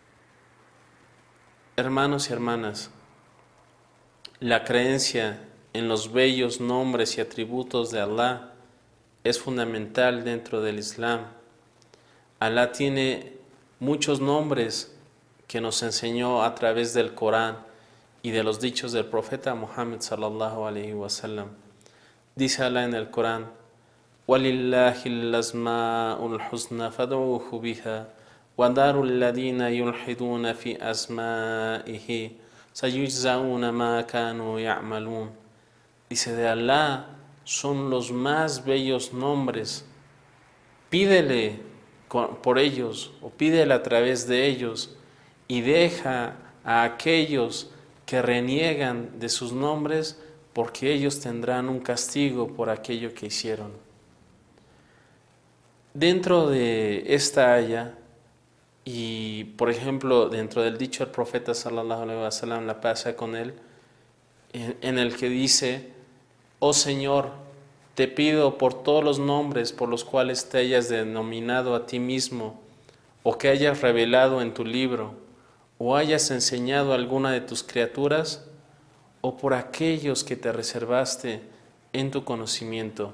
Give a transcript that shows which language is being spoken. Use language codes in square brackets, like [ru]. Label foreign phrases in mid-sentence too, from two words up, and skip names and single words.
[es] Hermanos y hermanas, la creencia en los bellos nombres y atributos de Alá es fundamental dentro del Islam. Alá tiene muchos nombres que nos enseñó a través del Corán y de los dichos del profeta Muhammad [ar] صلى الله عليه وسلم. [es] Dice Alá en el Corán: [ar] وَلِلَّهِ الْأَسْمَاءُ الْحُسْنَى فَادْعُوهُ بِهَا وَذَرُوا الَّذِينَ يُلْحِدُونَ فِي أَسْمَائِهِ سَيُجْزَوْنَ مَا كَانُوا يَعْمَلُونَ. [es] Dice, de Alá son los más bellos nombres. Pídele por ellos o pídele a través de ellos, y deja a aquellos que reniegan de sus nombres, porque ellos tendrán un castigo por aquello que hicieron. Dentro de esta aya, y por ejemplo dentro del dicho del profeta [ar] صلى الله عليه وسلم, [es] la paz sea con él, en el que dice: oh Señor, te pido por todos los nombres por los cuales te hayas denominado a ti mismo, o que hayas revelado en tu libro, o hayas enseñado a alguna de tus criaturas, o por aquellos que te reservaste en tu conocimiento.